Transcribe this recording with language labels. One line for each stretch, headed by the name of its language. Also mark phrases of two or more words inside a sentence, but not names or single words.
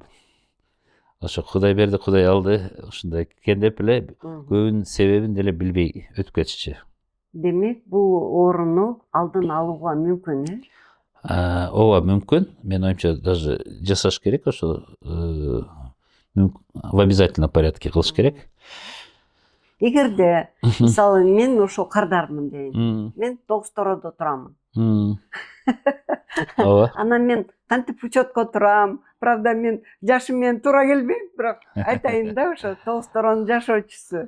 Kyrgyz: Ошо Кудай берди, Кудай алды, ушундай экен деп эле көбүнүн себебин деле билбей өтүп кетишчи. Демек, бул ооруну алдын алууга мүмкүн, Ооба, мүмкүн. Мен оюмча даже жасаш керек, ошо
Russian: в обязательном порядке
Kyrgyz: кылыш керек. Эгерде мисалы мен ошо кардармын дейин. Мен Тоғызтородо турамын. Ооба. Анан мен кантип учетко турам. Правда, мен жашым менен туура келбейт, бирок айтайын да, ошо Тоғызторонун жашоочусу.